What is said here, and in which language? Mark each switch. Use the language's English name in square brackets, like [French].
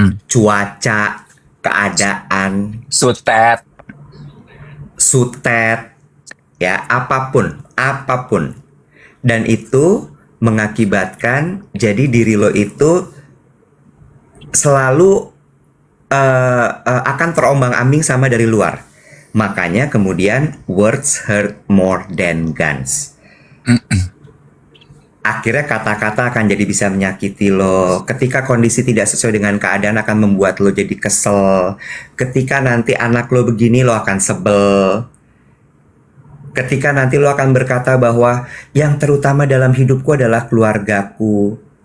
[Indonesian] Cuaca, keadaan, sutet, ya apapun. Dan itu mengakibatkan jadi diri lo itu selalu akan terombang-ambing sama dari luar. Makanya kemudian [English] words hurt more than guns. [Indonesian] Akhirnya kata-kata akan jadi bisa menyakiti lo. Ketika kondisi tidak sesuai dengan keadaan akan membuat lo jadi kesel. Ketika nanti anak lo begini lo akan sebel. Ketika nanti lo akan berkata bahwa yang terutama dalam hidupku adalah keluargaku.